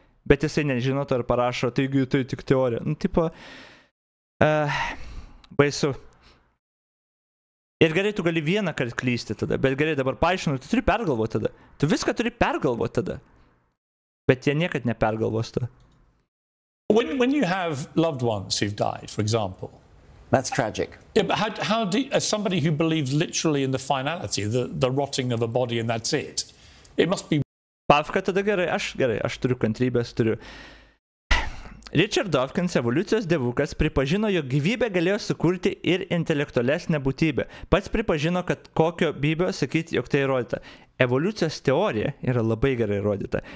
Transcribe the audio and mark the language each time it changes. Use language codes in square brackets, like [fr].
[lt] Bet jisai nežino to ir parašo, taigi tai tik teorija. Baisu. Ir gerai, tu gali vieną kartą klysti tada, bet gerai dabar paaiškinu, tu turi pergalvoti tada. Tu viską turi pergalvoti tada. Bet jie niekad nepergalvos to. [en] When you have loved ones who've died, for example, that's tragic. Yeah, but how do as somebody who believes literally in the finality, the rotting of a body and that's it, it must be. [lt] Pavka tada gerai, aš turiu kantrybės, turiu. R.Dawkin, evoliucijos dievukas, pripažino, jog gyvybę galėjo sukurti ir intelektualesnė būtybė. Pats pripažino, kad kokio bybio sakyti, jog tai įrodyta. Evoliucijos teorija yra labai gerai įrodyta.